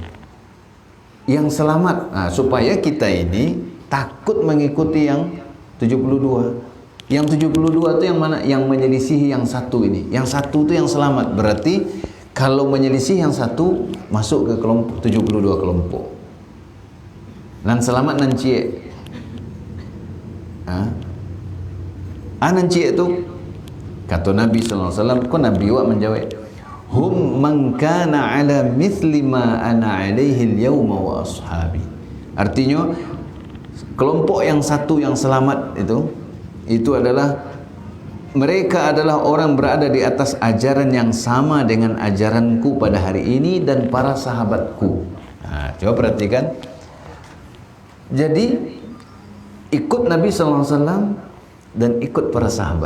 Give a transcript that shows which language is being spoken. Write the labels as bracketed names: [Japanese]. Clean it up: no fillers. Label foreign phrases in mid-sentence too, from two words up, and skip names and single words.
[Indonesian] Yang selamat. Nah, supaya kita ini takut mengikuti yang 72. Yang 72 itu yang mana? Yang menyelisihi yang satu ini. Yang satu itu yang selamat. Berarti kalau menyelisih yang satu, masuk ke kelompok 72 kelompok. [Minangkabau] Nan selamat nan cie. Nan cie itu kata Nabi SAW, kok Nabi wa menjawab, [Arabic] hum man kana ala mithli ma ana alaihi al-yawma wa ashabi. [Indonesian] Artinya kelompok yang satu yang selamat itu adalah mereka adalah orang berada di atas ajaran yang sama dengan ajaranku pada hari ini dan para sahabatku. Nah, coba perhatikan. Jadi ikut Nabi SAW dan ikut para sahabat.